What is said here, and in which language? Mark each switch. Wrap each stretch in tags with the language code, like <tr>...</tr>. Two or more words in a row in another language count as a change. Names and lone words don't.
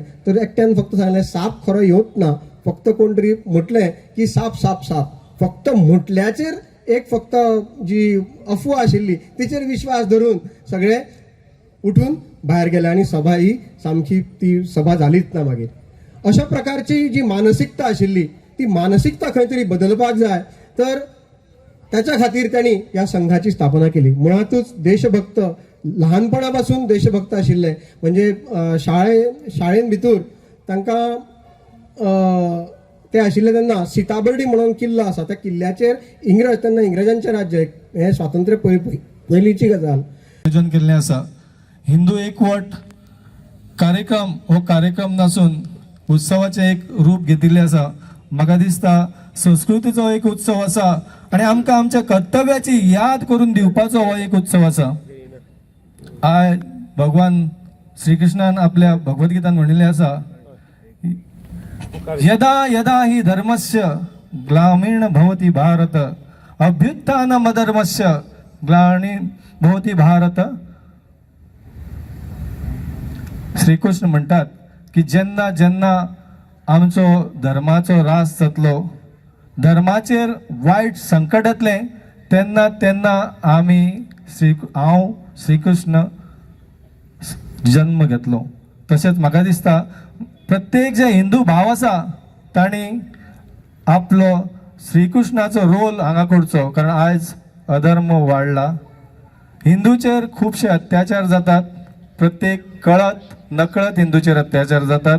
<kok>तर एकट्यान फक्त सांगलें साप खरो येवच ना, फक्त कोण तरी म्हटलें की साप साप साप, फक्त म्हटल्याचेर एक फक्त जी अफवा आशिल्ली तिचेर विश्वास धरून सगळे उठून भायर गेले आणि सभा ही सामकी ती सभा जालीच ना मागीर। अशा प्रकारची जी मानसिकता आशिल्ली ती मानसिकता खंय तरी बदलपाक जाय, तर त्याच्या खातीर त्यांनी या संघाची स्थापना केली। मुळातूच देशभक्त, लहानपणापासून देशभक्त आशिल्ले, म्हणजे शाळेन भितर तांकां ते आशिल्ले तेन्ना सीताबर्डी म्हणून किल्लो आसा, त्या किल्ल्याचेर तेन्ना इंग्रजांचें राज्य, हे स्वातंत्र्य पयलींची गजाल। आयोजन केल्लें आसा। हिंदू एकवट कार्यक्रम हो कार्यक्रम नसून उत्सवाचे एक रूप घेतिल्लें आसा। म्हाका दिसता संस्कृतीचो एक उत्सव आसा आणि आमकां आमच्या कर्तव्याची याद करून दिवपाचो हो एक उत्सव आसा। आय भगवान श्री कृष्णान आपल्या भगवद्गीतान म्हणिल्लें आसा,</kok> <sa>यदा यदा हि धर्मस्य ग्लामीर्ण भवति भारत अभ्युत्थानमधर्मस्य ग्लानीर् भवति भारत।</sa> <kok>श्रीकृष्ण म्हणतात की जेन्ना जेन्ना आमचो धर्माचो रास जातलो, धर्माचेर वायट संकट येतलें, तेन्ना तेन्ना हांव श्रीकृष्ण जन्म घेतलो। तशेंच म्हाका दिसता प्रत्येक जे हिंदू भाव आसा तांणी आपलो श्रीकृष्णाचो रोल हांगा करचो, कारण आयज अधर्म वाडला, हिंदूचेर खुबशे अत्याचार जातात, प्रत्येक कळत नकळत हिंदूचेर अत्याचार जातात।</kok>